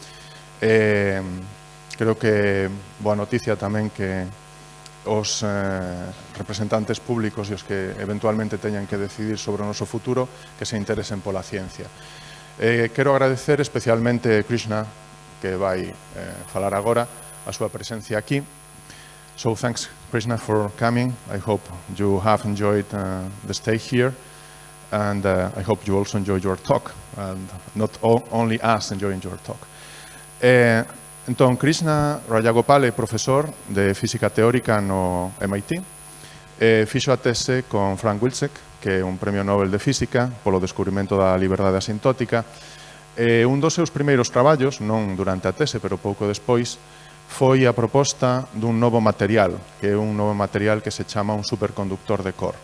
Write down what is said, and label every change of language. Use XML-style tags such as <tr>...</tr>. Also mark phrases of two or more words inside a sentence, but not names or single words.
<gl>Creo que boa noticia tamén que os representantes públicos e os que eventualmente teñan que decidir sobre o noso futuro que se interesen pola ciencia. Quero agradecer especialmente a Krishna, que vai falar agora, a súa presencia aquí.</gl> <en>So thanks, Krishna, for coming. I hope you have enjoyed the stay here, and I hope you also enjoyed your talk, and not only us enjoying your talk.</en> <gl>Entón, Krishna Rajagopal é profesor de Física Teórica no MIT. Fixo a tese con Frank Wilczek, que é un premio Nobel de Física polo descubrimento da liberdade asintótica. Un dos seus primeiros traballos, non durante a tese, pero pouco despois, foi a proposta dun novo material, que é un novo material que se chama un superconductor de Quark.</gl>